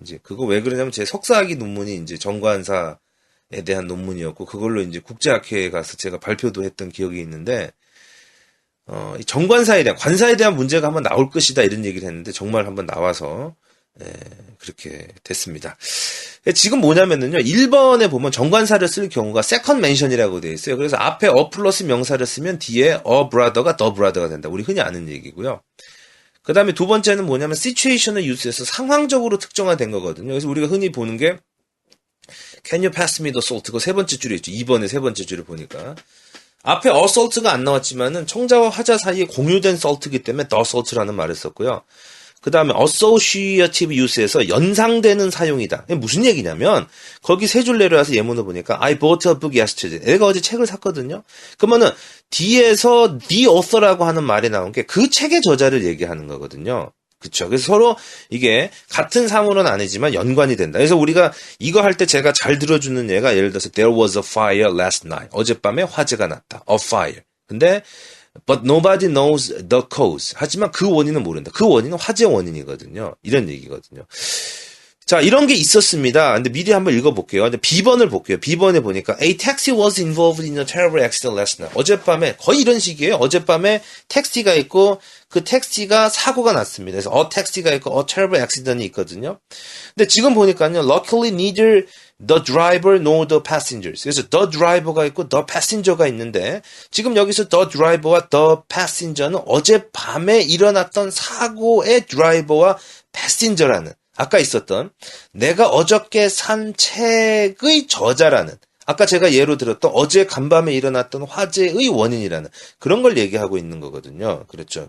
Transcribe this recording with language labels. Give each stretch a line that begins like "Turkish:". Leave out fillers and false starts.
Korean: 이제 그거 왜 그러냐면 제 석사학위 논문이 이제 정관사에 대한 논문이었고 그걸로 이제 국제학회에 가서 제가 발표도 했던 기억이 있는데 이 정관사에 대한 관사에 대한 문제가 한번 나올 것이다 이런 얘기를 했는데 정말 한번 나와서 그렇게 됐습니다. 지금 뭐냐면은요. 1번에 보면 정관사를 쓸 경우가 second mention이라고 되어 있어요. 그래서 앞에 a 플러스 명사를 쓰면 뒤에 a brother가 the brother가 된다. 우리 흔히 아는 얘기고요. 그 다음에 두 번째는 뭐냐면 situation을 use해서 상황적으로 특정화된 거거든요. 그래서 우리가 흔히 보는 게
English: can you pass me the salt?
Korean: 그거 세 번째 줄에 있죠. 2번의 세 번째 줄을 보니까. 앞에 assault가 안 나왔지만은 청자와 화자 사이에 공유된 salt이기 때문에 the salt라는 말을 썼고요. 그 다음에 associative use에서 연상되는 사용이다. 이게 무슨 얘기냐면 거기 세 줄 내려와서 예문을 보니까
English: I bought a book yesterday.
Korean: 내가 어제 책을 샀거든요. 그러면은 뒤에서 the author라고 하는 말이 나온 게 그 책의 저자를 얘기하는 거거든요. 그쵸. 그래서 서로 이게 같은 사물은 아니지만 연관이 된다. 그래서 우리가 이거 할 때 제가 잘 들어주는 예가 예를 들어서
English: There was a fire last night.
Korean: 어젯밤에 화재가 났다.
English: A fire. 근데 But nobody knows the cause.
Korean: 하지만 그 원인은 모른다. 그 원인은 화재 원인이거든요. 이런 얘기거든요. 자, 이런 게 있었습니다. 근데 미리 한번 읽어볼게요. 근데 B번을 볼게요. B번에 보니까
English: A taxi was involved in a terrible accident last night.
Korean: 어젯밤에 거의 이런 식이에요. 어젯밤에 택시가 있고 그 택시가 사고가 났습니다. 그래서 a 택시가 있고 a terrible accident이 있거든요. 근데 지금 보니까요.
English: Luckily neither the driver nor the passengers.
Korean: 그래서 the driver가 있고 the passenger가 있는데 지금 여기서 the driver와 the passenger는 어젯밤에 일어났던 사고의 driver와 passenger라는 아까 있었던 내가 어저께 산 책의 저자라는 아까 제가 예로 들었던 어제 간밤에 일어났던 화재의 원인이라는 그런 걸 얘기하고 있는 거거든요. 그렇죠.